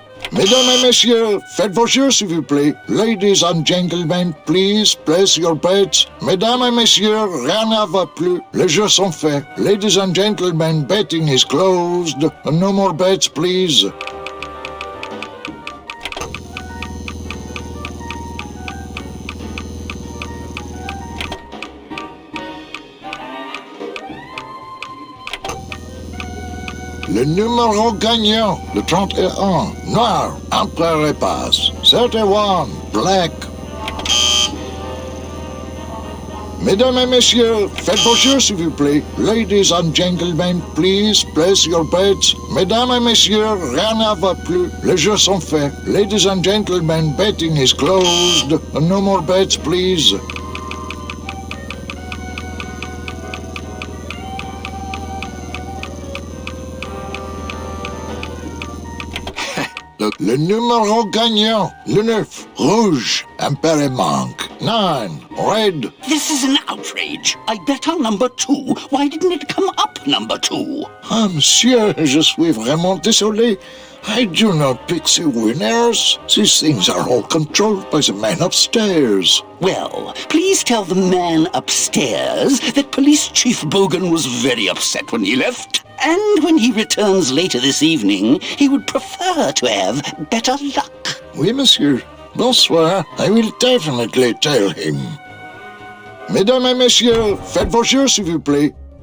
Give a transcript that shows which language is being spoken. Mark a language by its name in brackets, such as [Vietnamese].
[French] Mesdames et messieurs, faites vos jeux s'il vous plaît. [English] Ladies and gentlemen, please place your bets. [French] Mesdames et messieurs, rien ne va plus. Les jeux sont faits. [English] Ladies and gentlemen, betting is closed. No more bets, please. [French] Le numéro gagnant, le 31, noir, empereur et passe. [English] 31, black. Mesdames et messieurs, faites vos jeux s'il vous plaît. Ladies and gentlemen, please place your bets. Mesdames et messieurs, rien ne va plus. Les jeux sont faits. Ladies and gentlemen, betting is closed. No more bets, please. Le numéro gagnant, le 9, rouge, impair manque. 9, red. This is an outrage. I bet on number 2. Why didn't it come up number 2? [French] Ah, monsieur, je suis vraiment désolé. [English] I do not pick the winners. These things are all controlled by the man upstairs. Well, please tell the man upstairs that Police Chief Bogan was very upset when he left. And when he returns later this evening, he would prefer to have better luck. [French] Oui, monsieur. Bonsoir. [English] I will definitely tell him. [French] Mesdames et messieurs, faites vos jeux, s'il vous plaît.